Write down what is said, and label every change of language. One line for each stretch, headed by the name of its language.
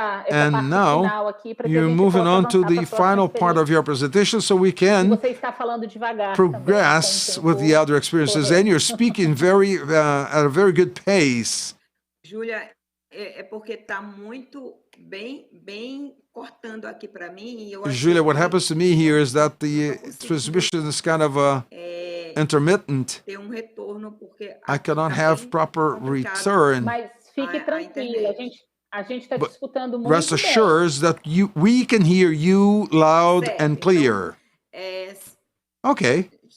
English: And now you're moving on to the final part of your presentation, so we can progress with the other experiences. And you're speaking at a very good pace.
Portuguese: Julia, é porque está muito bem cortando aqui para mim.
English: Julia, what happens to me here is that the transmission is kind of intermittent. I cannot have proper return.
Portuguese: Mas fique tranquila, a gente está te escutando muito bem.
English: Rest assured that we can hear you loud and clear. Okay.